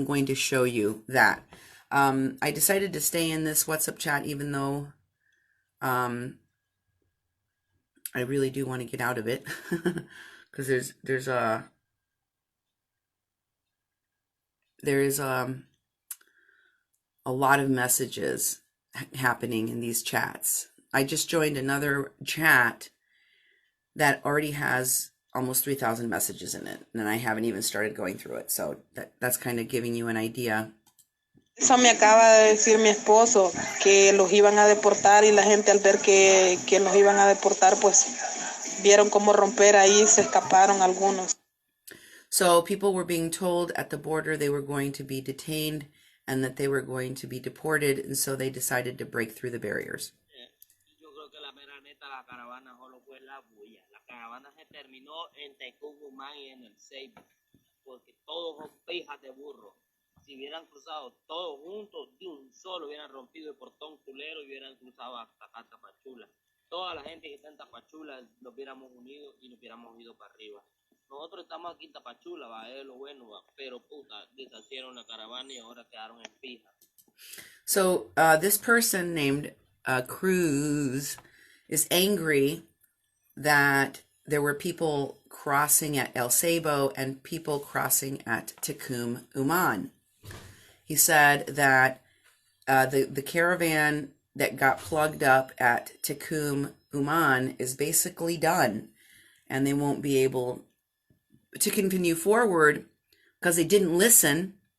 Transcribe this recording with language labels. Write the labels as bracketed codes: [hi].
[en] I'm going to show you that. I decided to stay in this WhatsApp chat even though I really do want to get out of it because there's a lot of messages happening in these chats. I just joined another chat that already has almost 3,000 messages in it, and I haven't even started going through it. So that's kind of giving you an idea. [es] Eso me acaba de decir mi esposo, que los iban a deportar y la gente al ver que los iban a deportar, pues vieron cómo romper ahí, se escaparon algunos. [en] So people were being told at the border they were going to be detained and that they were going to be deported, and so they decided to break through the barriers. [es] Yo creo que la mera neta, la caravana solo fue la bulla. La caravana se terminó en Tecumumán y en el Ceibo, porque todos son pijas de burro. Si hubieran cruzado todos juntos de un solo, hubieran rompido el portón culero y hubieran cruzado hasta acá, Tapachula. Toda la gente que está en Tapachula nos hubiéramos unido y nos hubiéramos ido para arriba. Nosotros estamos aquí en Tapachula, va, es lo bueno, va, pero puta, deshacieron la caravana y ahora quedaron en pija. [en] So this person named Cruz is angry that there were people crossing at El Ceibo and people crossing at Tecumumán. He said that the caravan that got plugged up at Tecumumán is basically done, and they won't be able to continue forward because they didn't listen.